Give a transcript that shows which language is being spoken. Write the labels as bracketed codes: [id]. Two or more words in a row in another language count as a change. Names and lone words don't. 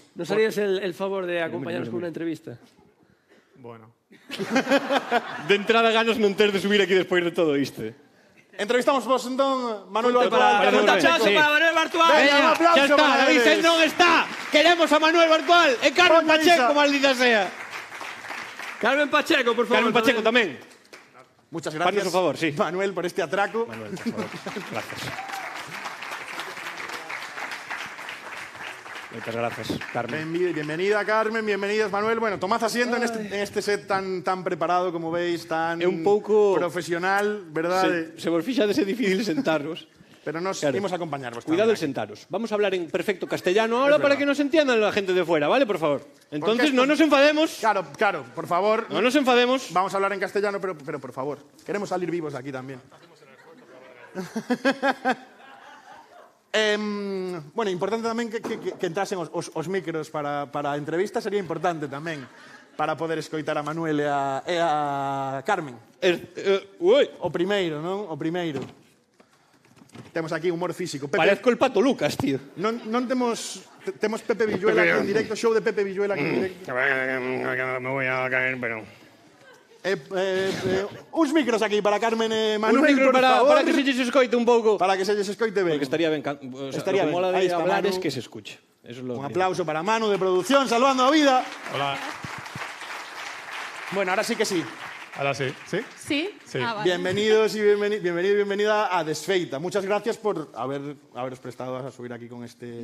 [es] ¿Nos harías el favor de acompañarnos con una entrevista? Bueno. [gl] De entrada ganas non ter de subir aquí despois de todo isto. Entrevistamos vos, entón, Manuel Bartual. Un tachazo para Manuel Bartual. [es] Venga, un aplauso [gl] xa está, [es] para David [gl] eles. non está. Queremos a Manuel Bartual e Carmen Poña Pacheco, Isa. [es] maldita sea. Carmen Pacheco, por favor. [gl] Carmen Pacheco tamén. [es] Muchas gracias, Haznos un favor, sí. Manuel, por este atraco. Manuel, por favor. Gracias. Muchas gracias, Carmen. Bienvenida, Carmen, bienvenidas, Manuel. Bueno, tomad asiento en este set tan preparado, como veis, tan [gl] un pouco [es] profesional, verdad? [gl] Se vos fixa de ser difícil sentarnos. Pero nos Claro. imos a acompañarvos. Cuidado tamén [es] el sentaros. Vamos a hablar en perfecto castellano ahora para que nos entiendan la gente de fuera, ¿vale? Por favor. Entonces, no nos enfademos. Claro, por favor. No nos enfademos. Vamos a hablar en castellano, pero por favor. Queremos salir vivos de aquí también. Bueno, [gl] importante tamén que entrasen os micros para a entrevista, sería importante tamén para poder escoitar a Manuel e a Carmen. O primeiro, non? O primeiro. Temos aquí humor físico. [es] Parezco el Pato Lucas, tío. [gl] Non temos Pepe Villuela aquí en directo, show de Pepe Villuela aquí en directo. [es] Me voy a caer, pero... [gl] Uns micros aquí para Carmen e Un Manuel, micro por favor. para que se lles escoite un pouco. Para que se lles escoite ben. Porque estaría ben. O sea, Estaría [es] lo que [gl] ben. [es] mola Ahí de está hablar Manu. es que se escuche. Eso es lo [gl] Un aplauso para Manu de producción, salvando a vida. [es] Hola. Bueno, ahora sí que sí. Ahora sí. ¿Sí? Sí. Sí. Ah, vale. Bienvenidos y bienvenida a Desfeita. Muchas gracias por haberos prestado a subir aquí con este...